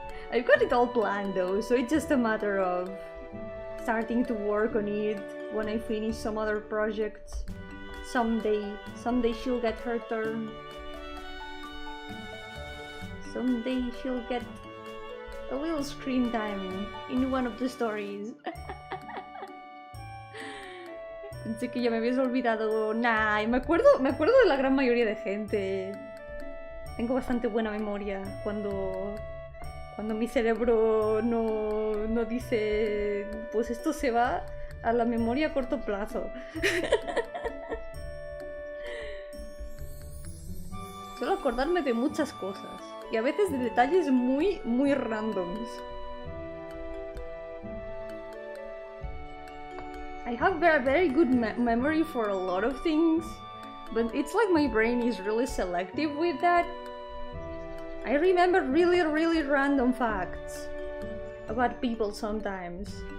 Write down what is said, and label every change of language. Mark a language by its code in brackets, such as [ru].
[en] I've got it all planned though, so it's just a matter of starting to work on it when I finish some other projects. Someday she'll get her turn. Someday she'll get a little screen time in one of the stories. [es] Pensé que ya me habías olvidado. Nah, me acuerdo de la gran mayoría de gente. Tengo bastante buena memoria cuando mi cerebro no dice, pues esto se va a la memoria a corto plazo. Suelo acordarme de muchas cosas y a veces de detalles muy randoms. [en] I have very good memory for a lot of things, but it's like my brain is really selective with that. I remember really random facts about people sometimes.